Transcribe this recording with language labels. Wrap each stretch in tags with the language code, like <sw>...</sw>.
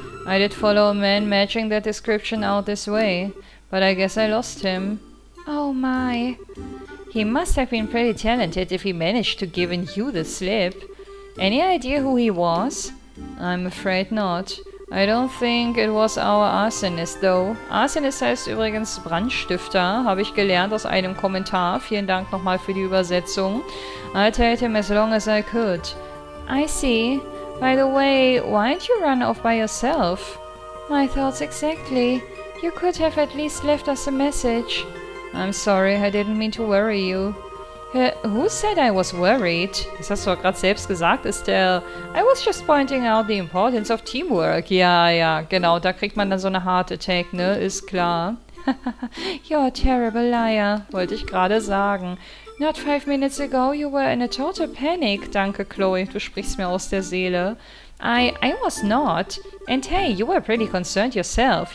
<en>I did follow a man matching that description out this way, but I guess I lost him. Oh my. He must have been pretty talented if he managed to give you the slip. Any idea who he was? I'm afraid not. I don't think it was our arsonist, though.</en> <de>Arsonist heißt übrigens Brandstifter, habe ich gelernt aus einem Kommentar. Vielen Dank nochmal für die Übersetzung.</de> <en>I tailed him as long as I could. I see. By the way, why'd you run off by yourself? My thoughts exactly. You could have at least left us a message. I'm sorry, I didn't mean to worry you. Who said I was worried?</en> <de>Das hast du doch gerade selbst gesagt, Estelle.</de> <en>I was just pointing out the importance of teamwork.</en> <de>Ja, genau, da kriegt man dann so eine Heart Attack, ne? Ist klar.</de> <en>You're a terrible liar,</en> <de>wollte ich gerade sagen.</de> <en>Not 5 minutes ago you were in a total panic.</en> <de>Danke, Chloe, du sprichst mir aus der Seele.</de> <en>I was not. And hey, you were pretty concerned yourself.</en>